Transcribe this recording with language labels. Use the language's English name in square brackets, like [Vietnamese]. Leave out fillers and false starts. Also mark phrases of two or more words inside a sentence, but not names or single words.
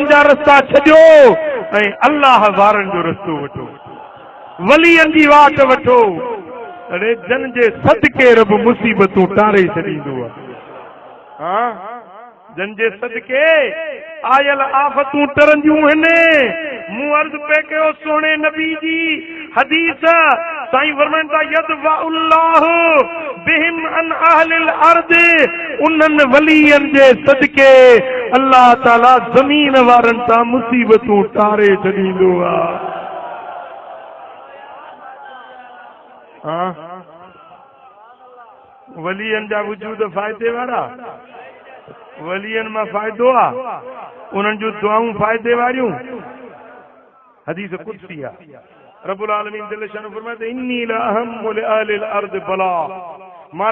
[Sindhi] जा रस्ता छॾियो ऐं अल्लाह वारनि जो रस्तो वठो वलियनि जी वाट वठो अड़े जन जे सदके रब मुसीबतूं टारे छॾींदो आहे हाँ जन जे सदके आयल आफ़तूं टरंदियूं आहिनि मूं अर्ज़ पे कयो सोने नबी जी हदीस साईं फरमाइनि था [Arabic] يدفع الله بهم عن أهل الأرض [Sindhi] उन्हनि वलियनि जे सदके अल्लाह ताला ज़मीन वारनि तां मुसीबतूं टारे छॾींदो आहे हाँ वलियनि जा वजूद फ़ाइदे वारा वलियन में फायदो आ उन्हनि जूं दुआऊं फ़ाइदे वारियूं हदीस कुदसी आहे [Arabic] رب العالمين جل شأنه [Sindhi] फरमाए [Arabic] إني لأهم بأهل الأرض بلاء [Sindhi] मां